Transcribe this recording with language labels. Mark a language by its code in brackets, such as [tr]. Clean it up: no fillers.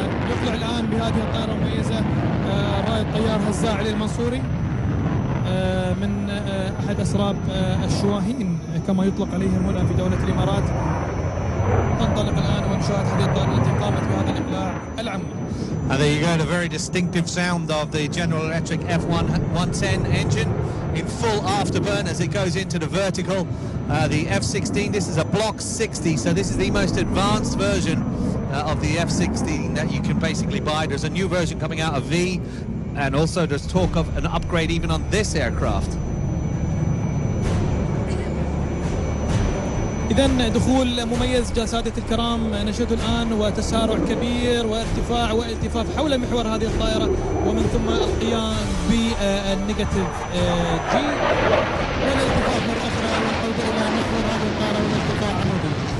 [ar] يطلع الآن بهذه الطائرة المميزة رائد طيار هزاع علي المنصوري من أحد أسراب الشواهين كما يطلق عليهم هنا في دولة الإمارات. تنطلق الآن ونشاهد هذه الطائرة التي قامت بهذا الإقلاع العام. [en] And there you go, the very distinctive sound of the General Electric F110 engine in full afterburn as it goes into the vertical. The F-16, this is a Block 60, so this is the most advanced version of the F-16 that you can basically buy. There's a new version coming out of V, and also there's talk of an upgrade even on this aircraft. [ar] إذن دخول مميز سادة الكرام، نشهد الآن وتسارع كبير وارتفاع والتفاف حول محور هذه الطائرة، ومن ثم القيام بالنيجاتيف جي والالتفاف مرة أخرى والعودة إلى محور هذه الطائرة والارتفاع عمودي.